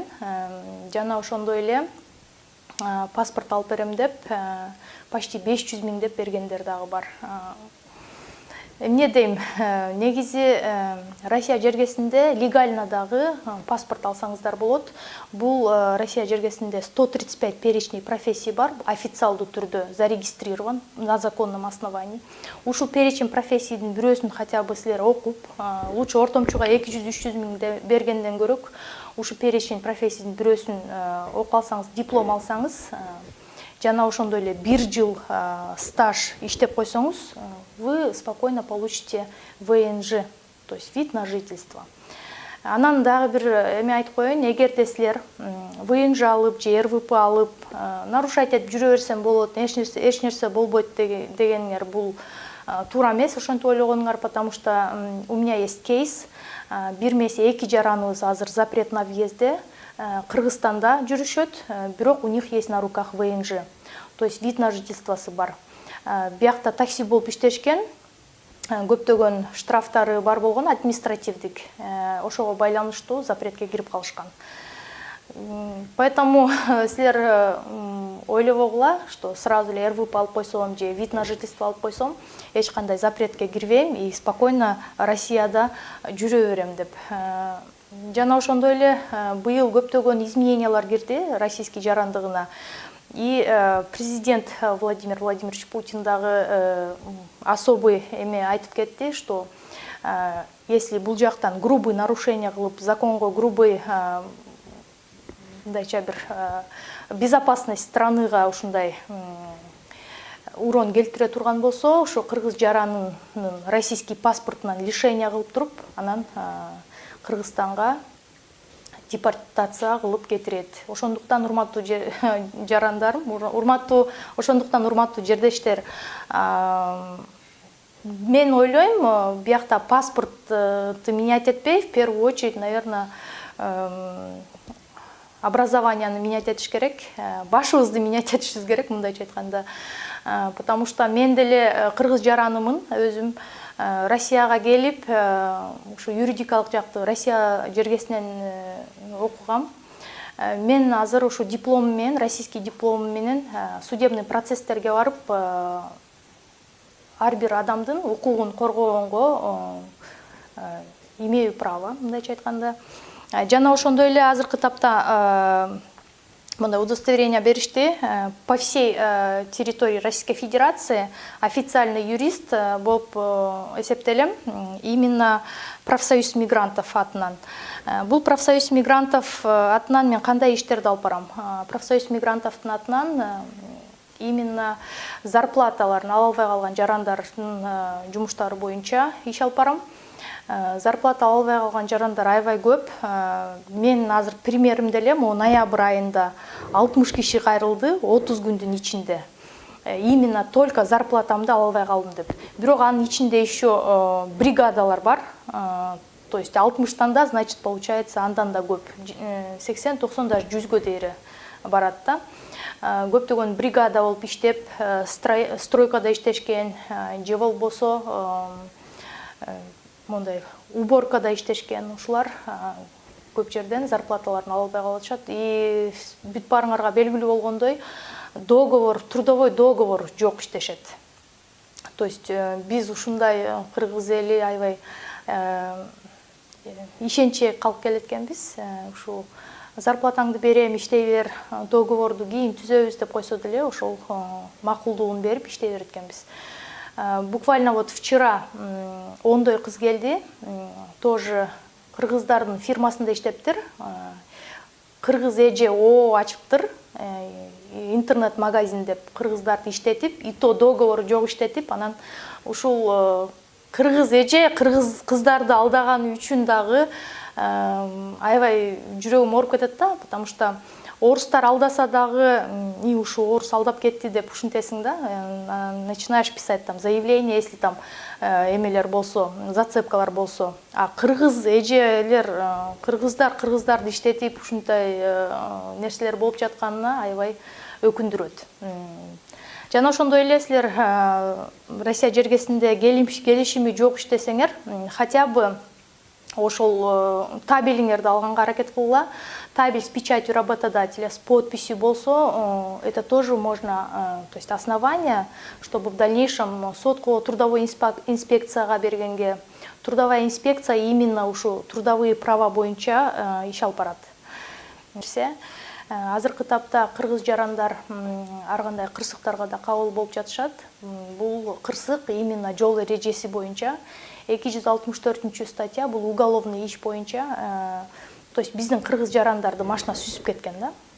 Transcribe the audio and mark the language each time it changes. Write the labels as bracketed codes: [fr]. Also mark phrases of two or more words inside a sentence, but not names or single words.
[ky] Жана ошондой эле паспорт алып берем деп почти 500 миң деп бергендер дагы бар. Эмне дейм, негизи Россия жергесинде легально дагы паспорт алсаңыздар болот. Бул Россия жергесинде 135 [ru] перечний профессий [ky] бар, официалдуу түрдө [ru] зарегистрирован на законном основании. [ky] Ушул [ru] перечень профессийдин [ky] бирөөсүн [ru] хотя бы [ky] силер окуп, лучше ортомчуга 200-300 миң бергенден көрөк, ушу [ru] перечень профессийдин [ky] бирөөсүн окуп алсаңыз, диплом алсаңыз, жана ошондой эле 1 жыл стаж иштеп койсоңуз, [ru] вы спокойно получите ВНЖ, то есть вид на жительство. [ky] Анан дагы бир эме айтып коеюн, эгерде силер ВНЖ алып же РВП алып нарушать этип жүрө берсем болот, эч нерсе болбойт дегениңер бул туура эмес, ошентип ойлогонуңар, [ru] потому что у меня есть кейс. [ky] Бир месе 2 жараныбыз азыр [ru] запрет на въезде [ky] Кыргызстанда жүрүшөт, бирок [ru] у них есть на руках ВНЖ, то есть вид на жительствосы [ky] бар. Биякта такси болуп иштешкен, көптөгөн штрафтары бар болгон, административдик, ошого байланыштуу запретке кирип калышкан. Поэтому силер ойлобогула, [ru] что сразу [ky] эле РВП алып койсом же [ru] вид на жительство [ky] алып койсом, эч кандай запретке кирбейм [ru] и спокойно [ky] Россияда жүрө берем деп. Жана ошондой эле быйыл көптөгөн изменениялар кирди российский жарандыгына. И президент Владимир Владимирович Путин дагы особый эме айтып кетти, [ru] что если [ky] бул жактан грубый нарушение кылып, законго грубый мындайча бир безопасность страныга ушундай урон келтире турган болсо, ошо кыргыз жаранынын российский паспортунан лишение кылып туруп, анан Кыргызстанга депортация кылып кетирет. Ошондуктан урматтуу жарандарым, ошондуктан урматтуу жердештер, мен ойлойм, биякта паспортты менять этпей, [ru] в первую очередь, наверное, [ky] образованияны менять этиш керек, башыбызды менять этишибиз керек, мындайча айтканда. [ru] Потому что [ky] мен деле кыргыз жаранымын, өзүм Россияга келип, ушу юридикалык жакты Россия жергесинен окугам. Мен азыр ушу диплом менен, [ru] российский диплом [ky] менен судебный процесстерге барып, ар бир адамдын укугун коргогонго [ru] имею право, [ky] мындайча айтканда. Жана ошондой эле азыркы тапта мындай удостоверение беришти. [ru] По всей территории Российской Федерации официальный юрист [ky] болуп эсептелем, [ru] именно профсоюз мигрантов атынан. [ky] Бул [ru] профсоюз мигрантов [ky] атынан мен кандай иштерди алып барам? [ru] Профсоюз мигрантовдун [ky] атынан именно зарплаталарын ала албай калган жарандардын жумуштары боюнча иш алып барам. Зарплата албай калган жарандар аябай көп. Мен азыр примеримде эле ноябрь айында 60 киши кайрылды 30 күндүн ичинде. [ru] Именно только [ky] зарплатамды ала албай калдым деп. Бирок анын ичинде еще бригадалар бар. [ru] То есть [ky] 60тан да, [ru] значит, получается [ky] андан да көп. 80-90 даже 100гө дейри барат да. Көптөгөн бригада болуп иштеп, стройкада иштешкен, же болбосо мондай уборкада иштешкен, ушулар көп жерден зарплаталарын ала албай калышат. И бүт барыңарга белгилүү болгондой, договор, [ru] трудовой договор [ky] жок иштешет. [ru] То есть [ky] биз ушундай кыргыз эли аябай ишенче калып келеткенбиз. Ушул зарплатаңды берем, иштей бер, договорду кийин түзөбүз деп койсо деле ошол макулдугун берип иштей берет экенбиз. [ru] Буквально вот вчера [ky] ондой кыз келди, тоже кыргыздардын фирмасында иштептир. Кыргыз эже ачыптыр, интернет-магазин деп кыргыздарды иштетип, [ru] и то [ky] договор жок иштетип, анан ушул кыргыз эже кыргыз кыздарды алдаганы үчүн дагы аябай жүрөгүм ооруп кетет да, [ru] потому что [ky] орустар алдаса дагы, и ушу орус алдап кетти деп ушинтесиң да, [ru] начинаешь писать там заявление, если там [ky] эмелер болсо, зацепкалар болсо. А кыргыз эжелер, кыргыздарды иштетип ушундай нерселер болуп жатканына аябай өкүндүрөт. Жана ошондой эле силер Россия жергесинде келишими жок иштесеңер, [ru] хотя бы [ky] ошол табелиңерди алганга аракет кылгыла. [ru] Табель с печатью работодателя, с подписью болсо, это тоже можно, то есть основание, чтобы в дальнейшем сотко трудовой инспекцияга бергенге, трудовая инспекция именно ушу трудовые права [ky] боюнча иш алып барат. Азыркы тапта кыргыз жарандар ар кандай кырсыктарга да кабыл болуп жатышат. Бул кырсык именно жол эрежеси боюнча 264 статья, бул уголовный иш боюнча, [ru] то есть [ky] биздин кыргыз жарандарды машина сүзүп кеткен да.